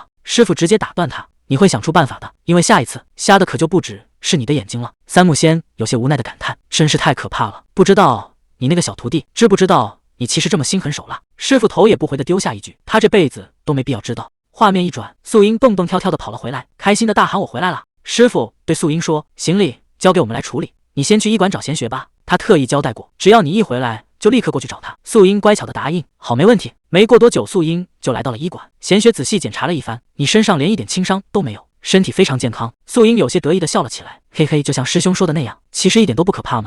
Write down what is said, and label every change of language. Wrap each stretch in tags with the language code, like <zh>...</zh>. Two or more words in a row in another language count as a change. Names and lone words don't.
<zh>師傅直接打斷他：“你會想出辦法的，因為下一次瞎的可就不止是你的眼睛了。” 三木仙有些无奈的感嘆：“真是太可怕了，不知道你那個小徒弟知不知道你其實這麼心狠手辣？” 師傅頭也不回的丟下一句：“他這輩子都沒必要知道。” 畫面一轉，素英蹦蹦跳跳的跑了回來，開心的大喊：“我回來了！” 師傅對素英說：“行李交給我們來處理，你先去醫館找賢學吧。他特意交代過，只要你一回來，就立刻過去找他。”素英乖巧的答應：“好，沒問題。” 沒過多久，素英就來到了醫館。賢學仔細檢查了一番：“你身上連一點輕傷都沒有，身體非常健康。” 素英有些得意的笑了起來：“嘿嘿，就像師兄說的那樣，其實一點都不可怕嗎？”</zh>